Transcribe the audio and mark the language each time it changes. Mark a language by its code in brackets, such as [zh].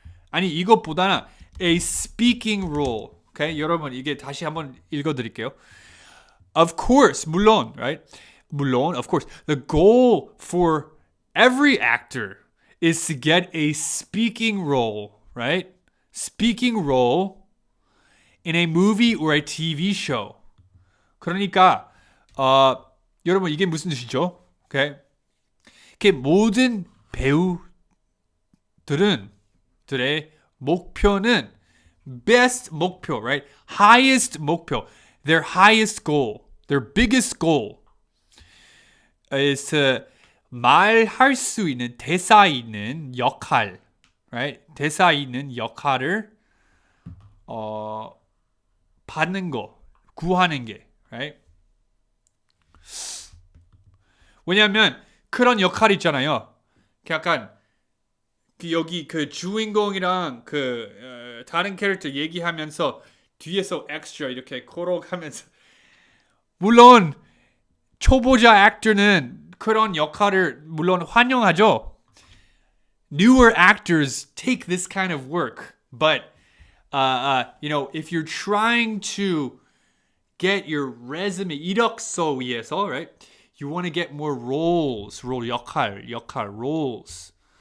[ko] 아니 이것보다는 [en] a speaking role. [ko] Okay, 여러분 이게 다시 한번 읽어드릴게요. [en] Of course, [ko] 물론, [en] right? 물론, of course, the goal for every actor is to get a speaking role, right? Speaking role in a movie or a TV show. [ko] 그러니까 여러분 이게 무슨 뜻이죠? Okay? 이렇게 모든 배우들의 목표는 best 목표, right? [en] Highest [ko] 목표. [en] Their highest goal, their biggest goal is to [ko] 말할 수 있는 대사 있는 역할, [en] right? [ko] 대사 있는 역할을 받는 거, 구하는 게, right? 왜냐하면 그런 역할 있잖아요. 약간 여기 그 주인공이랑 그 다른 캐릭터 얘기하면서 뒤에서 엑스트라 이렇게 걸어가면서 물론 초보자 액터는 그런 역할을 물론 환영하죠. [en] Newer actors take this kind of work, but if you're trying to get your resume [ko] 이력서 위해서, [en] right? You want to get more roles, [ko] 역할, [en] roles.